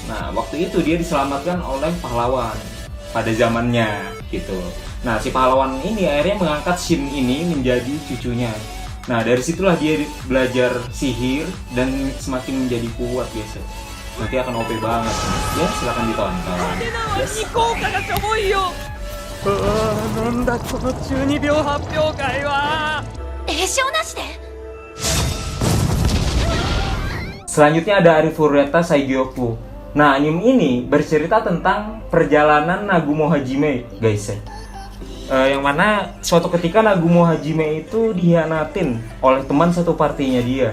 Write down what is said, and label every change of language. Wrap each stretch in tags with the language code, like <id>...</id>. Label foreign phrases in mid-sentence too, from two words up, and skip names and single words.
<id>Nah, waktu itu dia diselamatkan oleh pahlawan pada zamannya gitu. Nah, si pahlawan ini akhirnya mengangkat Shin ini menjadi cucunya. Nah, dari situlah dia belajar sihir dan semakin menjadi kuat guys. Nanti akan OP banget. Ya, silakan ditonton. Yes.</id> <ja>なんだこの中二病発表会は。栄唱なしで。</ja> <id>Selanjutnya ada Arifureta Saigyoku. Nah, anime ini bercerita tentang perjalanan Nagumo Hajime, guys ya. Yang mana suatu ketika Nagumo Hajime itu dihianatin oleh teman satu partinya dia.</id>